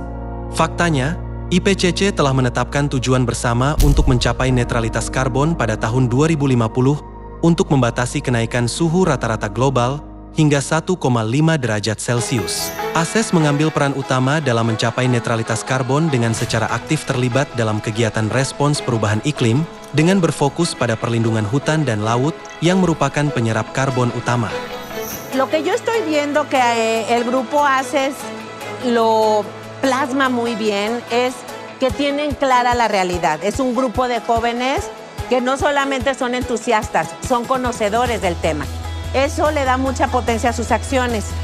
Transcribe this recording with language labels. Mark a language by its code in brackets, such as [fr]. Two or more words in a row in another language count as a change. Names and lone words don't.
[id] Faktanya, IPCC telah menetapkan tujuan bersama untuk mencapai netralitas karbon pada tahun 2050 untuk membatasi kenaikan suhu rata-rata global hingga 1,5 derajat Celcius. ASES mengambil peran utama dalam mencapai netralitas karbon dengan secara aktif terlibat dalam kegiatan respons perubahan iklim dengan berfokus pada perlindungan hutan dan laut yang merupakan penyerap karbon utama. [es] Lo que yo estoy viendo que el grupo ACES lo plasma muy bien es que tienen clara la realidad. Es un grupo de jóvenes que no solamente son entusiastas, son conocedores del tema. Eso le da mucha potencia a sus acciones.